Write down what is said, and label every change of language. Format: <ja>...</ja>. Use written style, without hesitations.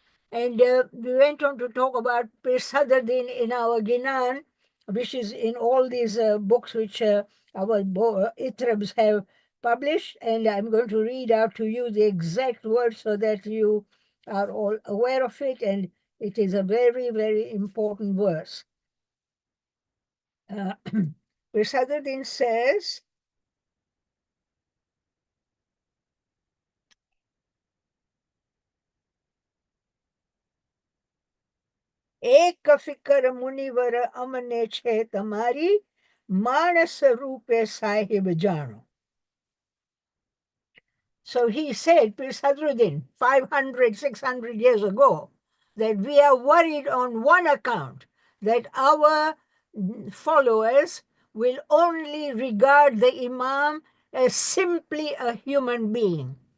<en>And we went on to talk about Pir Sadruddin in our Ginan, which is in all these books which our Itrabs have published. And I'm going to read out to you the exact words so that you are all aware of it. And it is a very, very important verse. Pir Sadruddin says,</en> <gu>एक फिकर मुनिवर अमने छे तमारी मानस रूपे साहिब जानो.</gu> <en>So he said, Pir Sadruddin, 500, 600 years ago, that we are worried on one account, that our followers will only regard the Imam as simply a human being.</en>